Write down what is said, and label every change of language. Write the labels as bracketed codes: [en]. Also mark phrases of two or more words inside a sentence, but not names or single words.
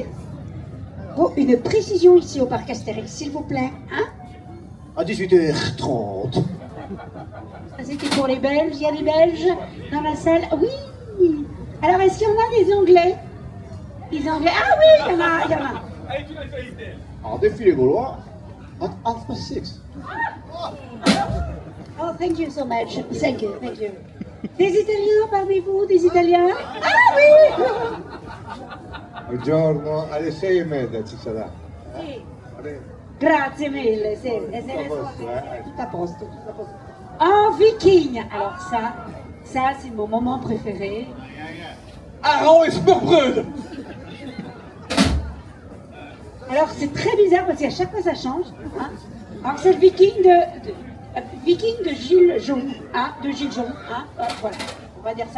[fr] Bon, une précision ici au parc Astérix, s'il vous plaît. Hein? À 18h30. Ça, c'était pour les Belges. Il y a des Belges dans la salle? Oui. Alors, est-ce qu'il y en a des Anglais? Des Anglais? Ah oui, il y en a. Alors, défilé gaulois, [en] at 6:30. Oh, thank you so much. Thank you. [fr] Des Italiens parmi vous? Des Italiens? Ah oui! [it] Buongiorno, alle 6:30 ci sarà. Sì. [fr] Allez. [it] Grazie mille, sì. Tutto a posto. [fr] En viking. Alors ça c'est mon moment préféré. Aran et Smurbrød. Alors c'est très bizarre parce qu'à chaque fois ça change. Hein. Alors c'est le viking de Gilles Jon, hein, de Gilles Jon, hein, voilà, on va dire ça.